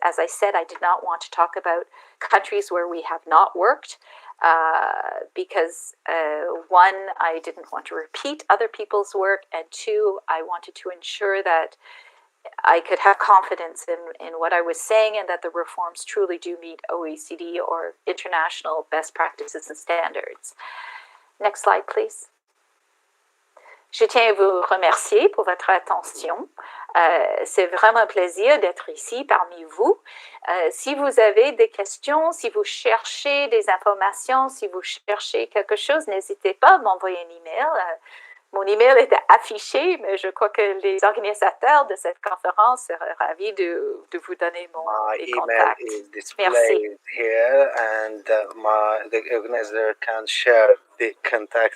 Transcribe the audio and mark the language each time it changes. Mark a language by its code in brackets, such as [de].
[en] As I said, I did not want to talk about countries where we have not worked because one, I didn't want to repeat other people's work, and two, I wanted to ensure that I could have confidence in what I was saying and that the reforms truly do meet OECD or international best practices and standards. Next slide, please. [fr] Je tiens à vous remercier pour votre attention. C'est vraiment un plaisir d'être ici parmi vous. Si vous avez des questions, si vous cherchez des informations, si vous cherchez quelque chose, n'hésitez pas à m'envoyer un email. Mon email était affiché, mais je crois que les organisateurs de cette conférence seraient ravis de vous donner mes contacts. [en] My email is displayed here, and the organizer can share the contact.